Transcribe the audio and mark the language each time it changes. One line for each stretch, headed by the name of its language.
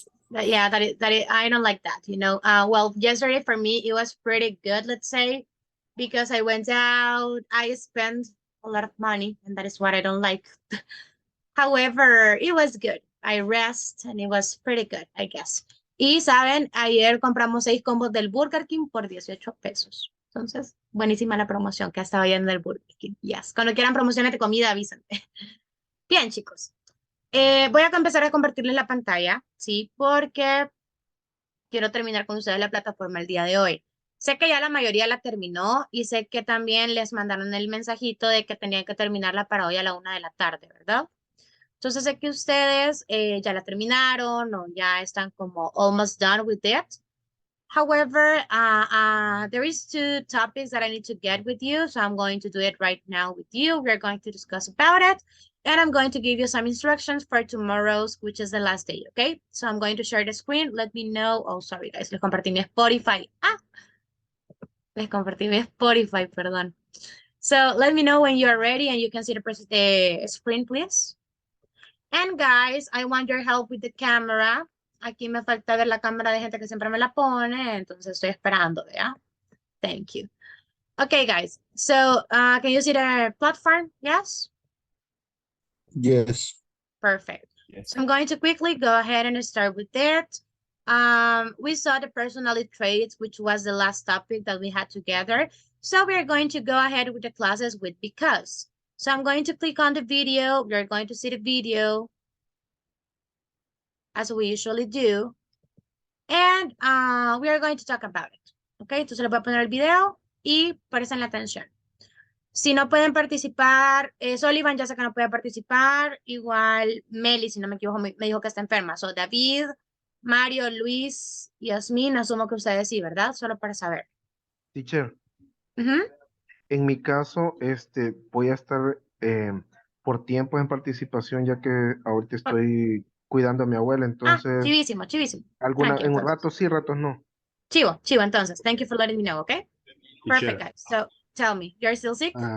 English: Yeah, I don't like that, you know. Well, yesterday for me, it was pretty good, let's say, because I went out, I spent a lot of money, and that is what I don't like. However, it was good. I rest, and it was pretty good, I guess.
Spanish: Y, ¿saben? Ayer compramos 6 combos del Burger King por 18 pesos. Entonces, buenísima la promoción que estaba yendo del Burger King. Yes. Cuando quieran promociones de comida, avísenme. Bien, chicos. Voy a empezar a compartirles la pantalla, ¿sí? Porque quiero terminar con ustedes la plataforma el día de hoy. Sé que ya la mayoría la terminó y sé que también les mandaron el mensajito de que tenían que terminarla para hoy a la 1 de la tarde, ¿verdad? Entonces sé que ustedes ya la terminaron o ya están como
English: almost done with it. However, there is 2 topics that I need to get with you, so I'm going to do it right now with you. We're going to discuss about it, and I'm going to give you some instructions for tomorrow's, which is the last day, okay? So I'm going to share the screen. Let me know. Oh, sorry, guys.
Spanish: Les compartí mi Spotify. Les compartí mi Spotify, perdón.
English: So let me know when you are ready and you can see the screen, please. And guys, I want your help with the camera.
Spanish: Aquí me falta ver la cámara de gente que siempre me la pone, entonces estoy esperando, ¿ya?
English: Thank you. Okay, guys. So, can you see the platform? Yes? Yes. Perfect. Yes. So I'm going to quickly go ahead and start with it. We saw the personality traits, which was the last topic that we had together. So we're going to go ahead with the classes with because. So I'm going to click on the video. We're going to see the video as we usually do. And we are going to talk about it.
Spanish: Okay, entonces les voy a poner el video y presten la atención. Si no pueden participar, Sullivan ya sé que no puede participar, igual Meli, si no me equivoco, me dijo que está enferma. So, David, Mario, Luis, Yasmin, asumo que ustedes sí, ¿verdad? Solo para saber. Teacher, en mi caso, voy a estar por tiempo en participación, ya que ahorita estoy cuidando a mi abuela, entonces, chivísimo. en un rato sí, ratos no. Chivo, entonces.
English: Thank you for letting me know, okay? Perfect, guys. So, tell me, you're still sick?